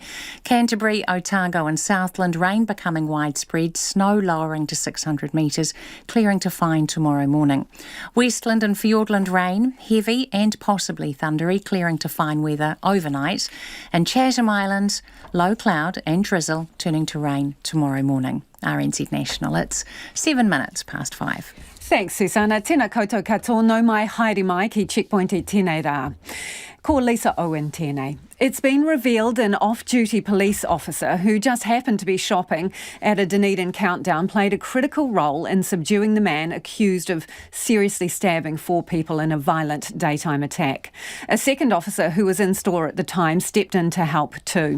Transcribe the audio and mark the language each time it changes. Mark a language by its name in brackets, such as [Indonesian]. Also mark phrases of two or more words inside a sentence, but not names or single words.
[English] Canterbury, Otago and Southland, rain becoming widespread, snow lowering to 600 metres, clearing to fine tomorrow morning. Westland and Fiordland rain, heavy and possibly thundery, clearing to fine weather overnight. And Chatham Islands, low cloud and drizzle, turning to rain tomorrow morning. RNZ National, it's 7 minutes past 5. Thanks, Susanna. [Māori] Tēnā koutou katoa, no mai haere mai ki Checkpoint e tēnei rā. Ko Lisa Owen tēnei. [English] It's been revealed an off-duty police officer who just happened to be shopping at a Dunedin countdown played a critical role in subduing the man accused of seriously stabbing 4 people in a violent daytime attack. A second officer who was in store at the time stepped in to help too.